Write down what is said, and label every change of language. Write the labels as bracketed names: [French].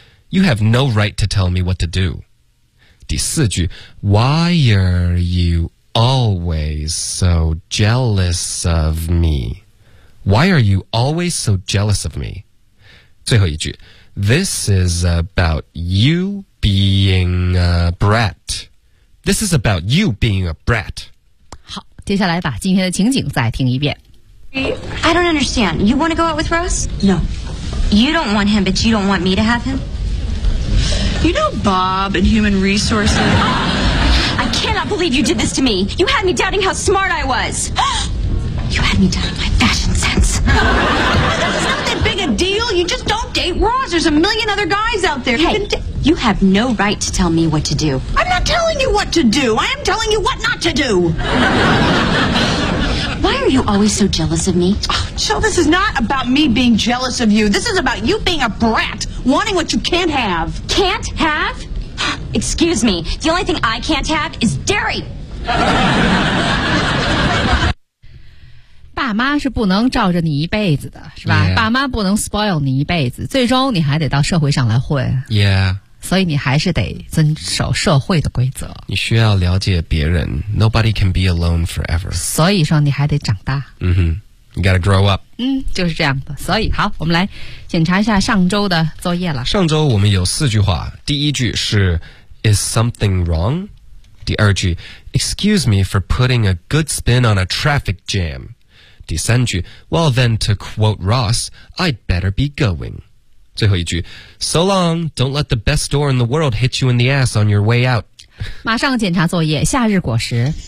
[English] You have no right to tell me what to do. [Chinese] 第四句 [English] Why are you always so jealous of me? Why are you always so jealous of me? [Chinese] 最后一句 [English] This is about you being a brat. This is about you being a brat. [Chinese] 接下来把今天的情景再听一遍。 [English] I don't understand. You want to go out with Ross? No. You don't want him, but you don't want me to have him? You know Bob and human resources. I cannot believe you did this to me. You had me doubting how smart I was. You had me doubting my fashion sense. This is not that big a deal. You just don't date Ross. There's a million other guys out there. Hey, you have no right to tell me what to do. I'm not telling you what to do. I am telling you what not to do. Why are you always so jealous of me? Oh, Jill, this is not about me being jealous of you. This is about you being a brat, wanting what you can't have. Can't have? Excuse me. The only thing I can't have is dairy. [Chinese] 爸妈是不能罩着你一辈子的，是吧？ [English] Yeah. [Chinese] 爸妈不能 spoil 你一辈子，最终你还得到社会上来混。 [English] Yeah. [Chinese] 所以你还是得遵守社会的规则，你需要了解别人。 [English] Nobody can be alone forever. [Chinese] 所以说你还得长大。 [English] 嗯哼， You gotta grow up. [Chinese] 嗯，就是这样的。所以好，我们来检查一下上周的作业了。上周我们有四句话，第一句是 [English] Is something wrong? [Chinese] 第二句 [English] Excuse me for putting a good spin on a traffic jam. [Chinese] 第三句 [English] Well then to quote Ross, I'd better be going. [Chinese] 最后一句 [English] So long, don't let the best door in the world hit you in the ass on your way out. [Chinese] 马上检查作业，夏日果实。